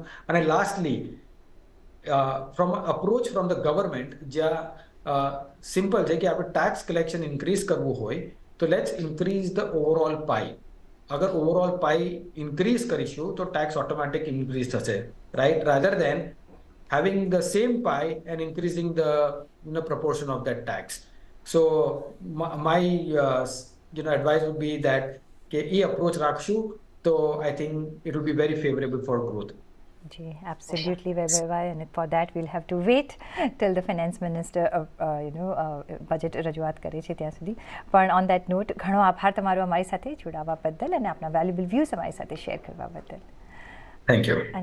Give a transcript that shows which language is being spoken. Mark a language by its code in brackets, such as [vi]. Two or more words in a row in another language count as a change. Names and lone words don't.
[gu] અને [en] lastly approach from the government, [gu] જ્યાં સિમ્પલ છે કે આપણે [en] tax collection increase [gu] કરવું હોય તો [en] let's increase the overall pie. અગર overall pie increase કરીશું તો tax automatic increase થશે, right, rather than having the same pie and increasing the proportion of that tax. So my advice would be that [gu] કે એ અપ્રોચ રાખશું તો [en] I think it will be very favorable for growth. [gu] જી, એબ્સોલ્યુટલી વેભાઈ, અને [en] for that we'll have to wait till the finance minister [gu] બજેટ રજૂઆત કરે છે ત્યાં સુધી. પણ [en] on that note, [gu] ઘણો આભાર તમારો અમારી સાથે જોડાવા બદલ અને આપણા [en] valuable views [gu] અમારી સાથે શેર કરવા બદલ. [en] thank you.